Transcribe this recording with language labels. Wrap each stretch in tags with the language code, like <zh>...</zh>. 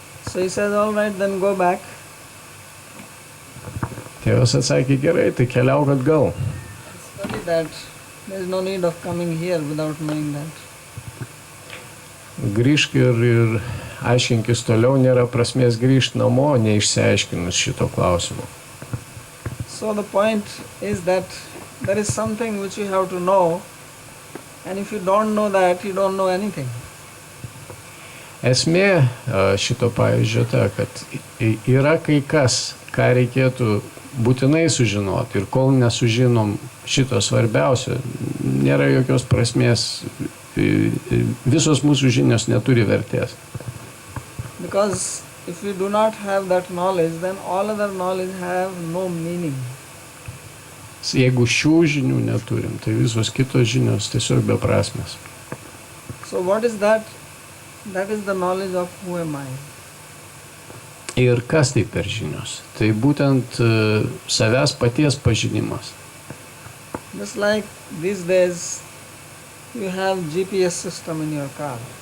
<en>So he said, all right, then go back.</en> <lt>Tėvas atsakė, gerai, tai keliauk atgal.</lt> <en>Study that. There is no need of coming here without knowing that.</en> <lt>Grįžk ir aiškinkis toliau, nėra prasmės grįžti namo, neišsiaiškinus šito klausimo.</lt> <en>So the point is that there is something which you have to know, and if you don't know that, you don't know anything.</en> <lt>Esmė šito pavyzdžio ta, kad yra kai kas, ką reikėtų būtinai sužinoti ir kol nesužinom šito svarbiausio, nėra jokios prasmės, visos mūsų žinios neturi vertės.</lt> <en>Because if we do not have that knowledge, then all other knowledge have no meaning.</en> <lt>Jeigu šių žinių neturim, tai visos kitos žinios tiesiog beprasmės.</lt> <en>So what is that? That is the knowledge of who am I.</en> <lt>Ir kas tai per žinios? Tai būtent savęs paties pažinimas.</lt> <en>Just like these days, you have GPS system in your car.</en>